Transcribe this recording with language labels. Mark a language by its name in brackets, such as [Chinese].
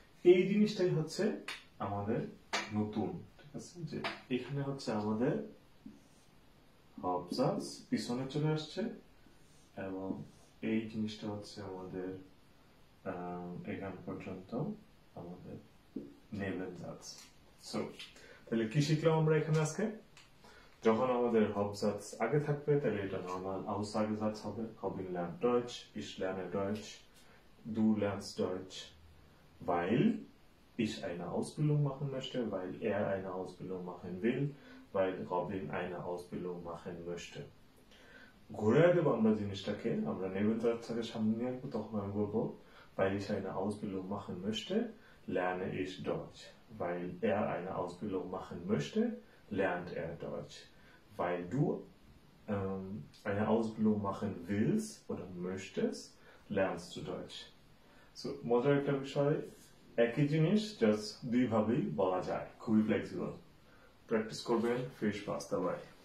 [Bangla] এই জিনিসটাই হচ্ছে আমাদের নতুন। ঠিক আছে, যে এখানে হচ্ছে আমাদের Hauptsatz পিছনে চলে আসছে এবং এই জিনিসটা হচ্ছে আমাদের এখান পর্যন্ত আমাদের Nebensatz। সো তাহলে কি শিখলাম আমরা এখানে আজকে? যখন আমাদের Hauptsatz আগে থাকবে তাহলে এটা নরমাল Aussagesatz হবে। [German] Robin lernt Deutsch, ich lerne Deutsch, du lernst Deutsch, weil ich eine Ausbildung machen möchte, weil er eine Ausbildung machen will, weil Robin eine Ausbildung machen möchte। [Bangla] ঘুরে দেবো আমরা জিনিসটাকে, আমরা Nebensatz-টাকে সামনে নিয়ে আসবো, তখন আমি বলবো [German] weil ich eine Ausbildung machen möchte, lerne ich Deutsch. Weil er eine Ausbildung machen möchte, lernt er Deutsch. Weil du eine Ausbildung machen willst oder möchtest, lernst du Deutsch. [Bangla] So, মজার একটা বিষয়, একই জিনিস জাস্ট দুইভাবেই বলা যায়, খুবই flexible. Practice করবেন, fish pass দাবাই।